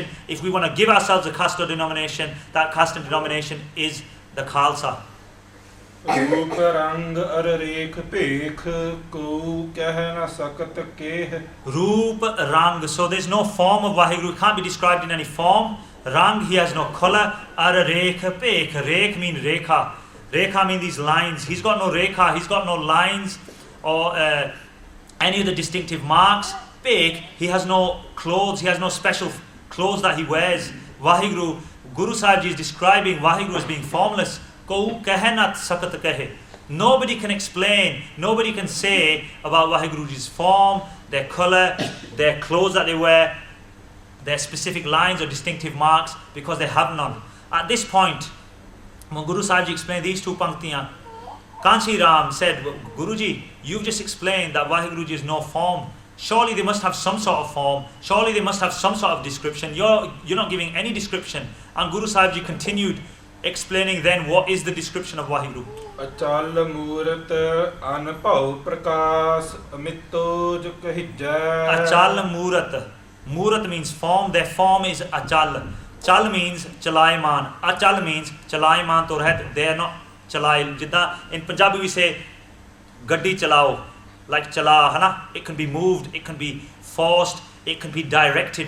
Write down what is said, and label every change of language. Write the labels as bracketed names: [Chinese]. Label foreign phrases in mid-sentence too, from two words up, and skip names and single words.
[English] If we want to give ourselves a caste or denomination, that caste and denomination is the Khalsa. [Punjabi] ਰੂਪ ਰੰਗ ਅਰ ਰੇਖ ਭੇਖ ਕੋ ਕਹਿ ਨਾ ਸਕਤ ਕਹਿ. ਰੂਪ ਰੰਗ. [English] So there's no form of Waheguru. It can't be described in any form. Rang, he has no colour. [Punjabi] ਅਰ ਰੇਖ ਭੇਖ. [English] Rekh means rekha. Rekha means these lines. He's got no rekha. He's got no lines or any of the distinctive marks. Pekh, he has no clothes. He has no special clothes that he wears. Waheguru, Guru Sahib Ji is describing Waheguru as being formless. [Punjabi] ਕੋ ਕਹਿਨਤ ਸਕਤ ਕਹੇ. [English] Nobody can explain, nobody can say about Waheguru's form, their colour, their clothes that they wear, their specific lines or distinctive marks, because they have none. At this point, when Guru Sahib Ji explained these two panktiyan, Kanchi Ram said, Guruji, you've just explained that Waheguru is no form. Surely they must have some sort of form. Surely they must have some sort of description. You're not giving any description. And Guru Sahib Ji continued explaining then what is the description of Waheguru. [Punjabi] ਅਚਲ ਮੂਰਤਿ ਅਨਭਉ ਪ੍ਰਕਾਸ ਅਮਿਤੋਜਿ ਕਹਿੱਜੈ. ਅਚਲ ਮੂਰਤ. [English] Murat means form. Their form is Achal. Chal means Chalaiman. Achal means [Punjabi] ਚਲਾਇਮਾਨ ਤੋਰਹਿਤ. [English] They are not chalae. Jidda in Punjabi we say [Punjabi] ਗੱਡੀ ਚਲਾਓ, [English] like [Punjabi] ਚਲਾ, ਹੈਨਾ. [English] It can be moved, it can be forced, it can be directed.